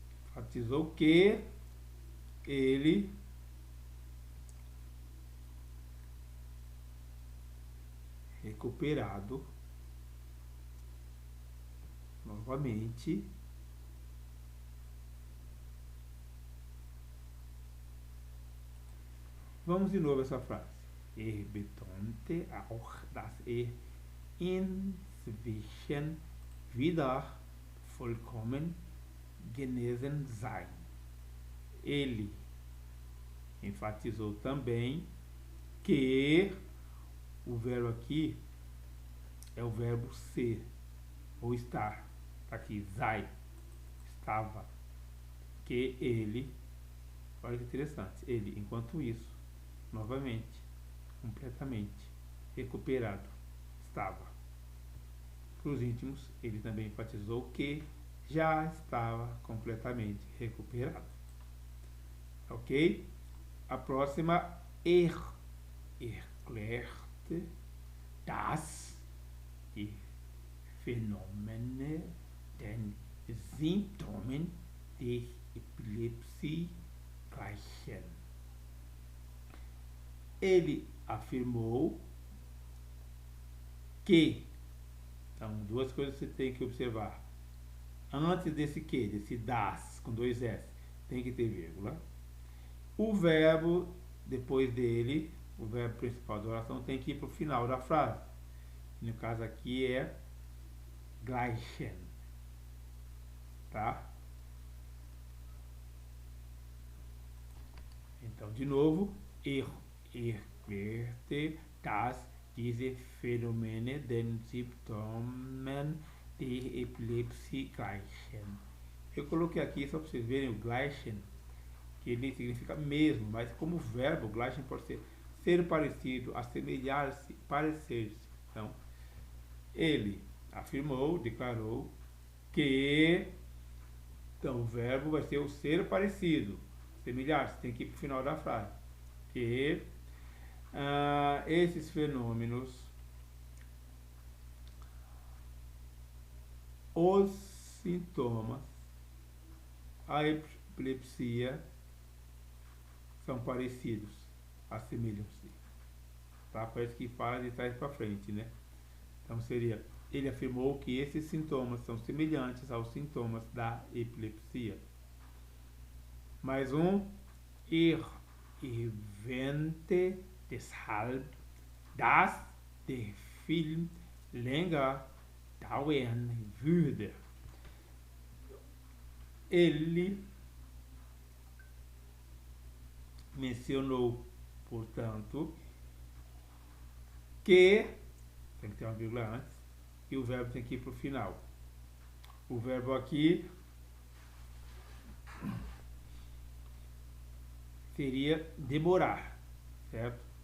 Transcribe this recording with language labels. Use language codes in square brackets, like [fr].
[pt] Enfatizou que ele recuperado novamente vamos de novo essa frase. [de] Betonte auch, dass inzwischen wieder vollkommen genesen sei. [pt] Ele enfatizou também que o verbo aqui é o verbo ser ou estar. Tá aqui, sei, estava. Que ele, olha que interessante, ele, enquanto isso, novamente, completamente recuperado, estava. Para os íntimos, ele também enfatizou que já estava completamente recuperado. Ok? A próxima, [de] erklärt, dass die Phänomene den Symptomen der Epilepsie gleichen. [pt] Ele afirmou que, então, duas coisas você tem que observar. Antes desse das, com dois S, tem que ter vírgula. O verbo depois dele, o verbo principal da oração tem que ir para o final da frase. No caso aqui é gleichen, tá? Então, de novo, [de] ich werte, dass diese Phänomene den Symptomen [pt] de epilepsia [de] gleichen. [pt] Eu coloquei aqui só para vocês verem o gleichen, que ele significa mesmo, mas como verbo, gleichen pode ser parecido, assemelhar-se, parecer-se. Então, ele afirmou, declarou que, então o verbo vai ser o ser parecido, semelhar-se, tem que ir para o final da frase, que esses fenômenos, os sintomas, a epilepsia são parecidos, assemelham-se, tá? Parece que fala de trás para frente, né? Então seria, ele afirmou que esses sintomas são semelhantes aos sintomas da epilepsia. Mais um, [de] ich erwähnte deshalb, dass der Film länger dauern würde. [pt] Ele mencionou, portanto, que tem que ter uma vírgula antes e o verbo tem que ir para o final. O verbo aqui seria demorar, certo?